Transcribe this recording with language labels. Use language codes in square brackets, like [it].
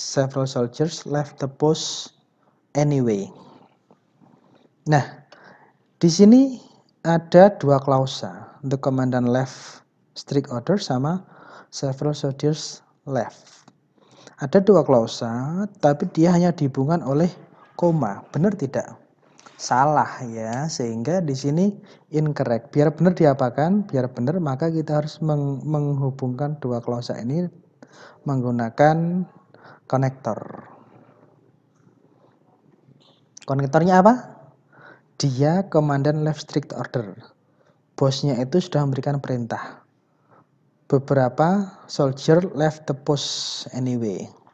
[en] Several soldiers left the post anyway. [id] Nah, di sini ada dua klausa. [en] The commandant left strict orders sama several soldiers left. [id] Ada dua klausa, tapi dia hanya dihubungkan oleh koma. Benar tidak? Salah ya, sehingga di sini incorrect. Biar benar diapakan? Biar benar maka kita harus menghubungkan dua klausa ini menggunakan konektor. Konektornya apa? Dia komandan [en] left strict order. [id] Bosnya itu sudah memberikan perintah. Beberapa [en] soldier left the post anyway.